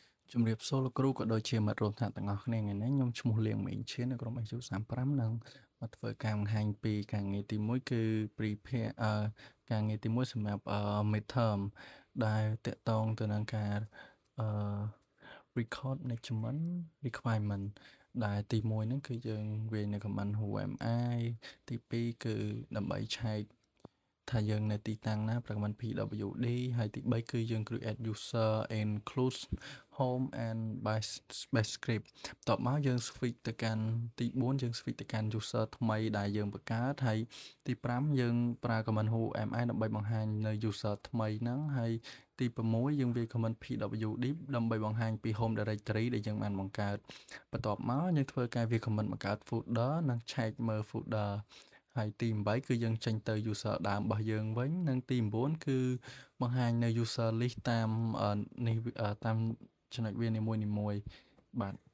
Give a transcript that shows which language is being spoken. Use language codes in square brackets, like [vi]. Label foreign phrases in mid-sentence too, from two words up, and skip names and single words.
[km] ជំរាបសួរលោកគ្រូក៏ដូចជាមិត្តរួមថ្នាក់ទាំងអស់គ្នាថ្ងៃនេះខ្ញុំឈ្មោះលៀងមេងឈៀននៅក្រុម AU35 នឹងមកធ្វើការបង្ហាញពីការងារទី1គឺ prepare ការងារទី1សម្រាប់ midterm ដែលតកតងទៅនឹងការ [en] record management [km] requirement ដែលទី1ហ្នឹងគឺយើងវាយនៅ [en] command who am I [km] ទី2គឺដើម្បីឆែកថាយើងនៅទីតាំងណាប្រមាណ PWD ហើយទី3គឺយើង [en] create user include home and base script [km] បន្ទាប់មកយើង switch ទៅកាន់ទី4យើង switch ទៅកាន់ user ថ្មីដែលយើងបង្កើតហើយ ទី5យើងប្រើ [en] command who am I [km] ដើម្បីបង្ហាញនៅ user ថ្មីហ្នឹងហើយទី6យើងវាយ [en] command pwd [km] ដើម្បីបង្ហាញពី [en] home directory [km] ដែលយើងបានបង្កើតបន្ទាប់មកយើងធ្វើការវាយ command បង្កើត folder និងឆែកមើល folder ហើយទី8គឺយើងចេញទៅ user ដើមរបស់យើងវិញនិងទី9គឺបង្ហាញនៅ [en] user list [km] តាមនេះតាមចំណុចវានីមួយៗបាទ